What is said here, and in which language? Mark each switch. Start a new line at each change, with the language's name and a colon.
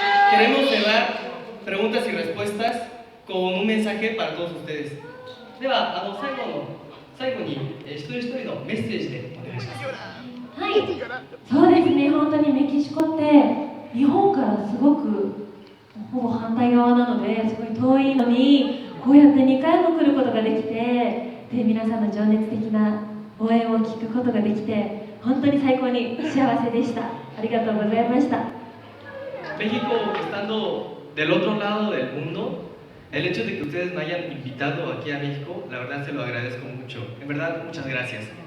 Spanish: Queremos cerrar preguntas y respuestas con un mensaje para todos ustedes.
Japanese: では、最後に、一人一人のメッセージでお願いします。はい、そうですね、本当にメキシコって日本からすごくほぼ反対側なのですごい遠いのに、こうやって2回も来ることができて、で皆さんの情熱的な応援を聞くことができて、本当に最高に幸せでした。ありがとうございました。
Spanish: México estando del otro lado del mundo, el hecho de que ustedes me hayan invitado aquí a México, la verdad se lo agradezco mucho. En verdad, muchas gracias.